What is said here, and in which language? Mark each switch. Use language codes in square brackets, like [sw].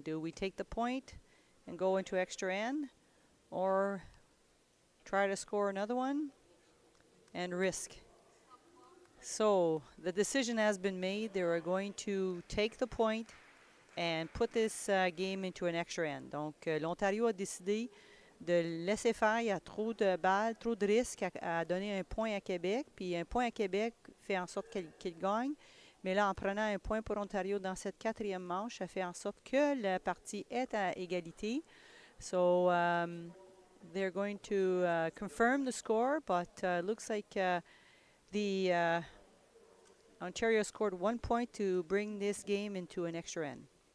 [en] Do we take the point and go into extra end, or try to score another one and risk? So the decision has been made. They are going to take the point and put this game into an extra end. [fr] Donc, l'Ontario a décidé de laisser faire. Il y a trop de balles, trop de risques à donner un point à Québec. Puis un point à Québec fait en sorte qu'il gagne. Mais là, en prenant un point pour Ontario dans cette quatrième manche, ça fait en sorte que la partie est à égalité. [en] So they're going to confirm the score, but looks like the Ontario scored 1 point to bring this game into an extra end.